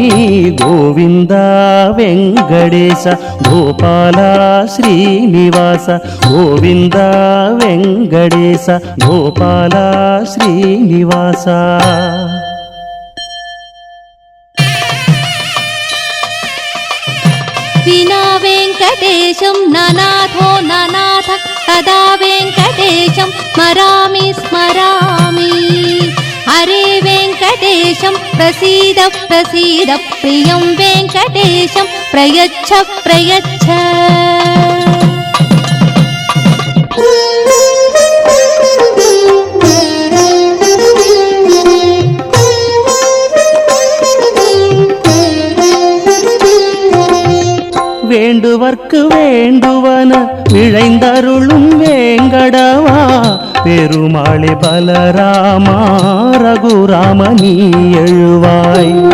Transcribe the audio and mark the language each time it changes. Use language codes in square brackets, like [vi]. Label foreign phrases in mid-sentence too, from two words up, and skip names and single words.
[sa] கோவிந்த வெங்கடேச கோபால ஸ்ரீனிவாச கோவிந்த வெங்கடேச கோபால ஸ்ரீனிவாச. வினா वेङ्कटेशं ननाथो ननाथः तदा वेङ्कटेशं स्मरामि स्मरामि हरे वेङ्कटेशं प्रसीद प्रसीद प्रियं वेङ्कटेशं प्रयच्छ प्रयच्छ [ta] வேண்டுவர்க்கு வேண்டுவன விழைந்தருளும் வேங்கடவா பெருமாளே பலராமா ரகுராம நீ எழுவாய்